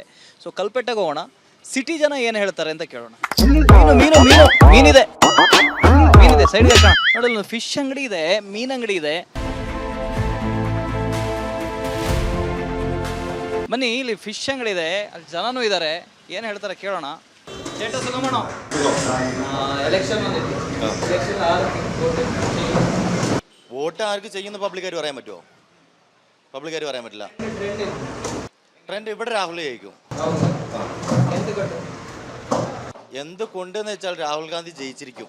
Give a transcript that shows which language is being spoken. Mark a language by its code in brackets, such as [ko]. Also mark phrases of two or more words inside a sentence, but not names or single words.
[kn] ಸೊ ಕಲ್ಪೆಟ್ಟಗೆ ಹೋಗೋಣ, ಸಿಟಿ ಜನ ಏನು ಹೇಳ್ತಾರೆ ಅಂತ ಕೇಳೋಣ. ಮೀನಿದೆ ಸೈಡ್ಗೆ ನೋಡಲ್ಲ, ಫಿಶ್ ಅಂಗಡಿ ಇದೆ, ಮೀನ್ ಅಂಗಡಿ ಇದೆ. ಬನ್ನಿ, ಇಲ್ಲಿ ಫಿಶ್ ಅಂಗಡಿ ಇದೆ, ಅಲ್ಲಿ ಜನನೂ ಇದ್ದಾರೆ. ಏನು ಹೇಳ್ತಾರೆ ಕೇಳೋಣ. [ml] ചേട്ടാ സുഖമാണോ? ഇലക്ഷൻ വോട്ട് ആർക്ക് ചെയ്യുന്ന പബ്ലിക്കാർ പറയാൻ പറ്റുമോ? പബ്ലിക്കാർ പറയാൻ പറ്റില്ല. ട്രെൻഡ് ഇവിടെ രാഹുൽ ജയിക്കും. എന്തുകൊണ്ടെന്ന് വെച്ചാൽ രാഹുൽ ഗാന്ധി ജയിച്ചിരിക്കും.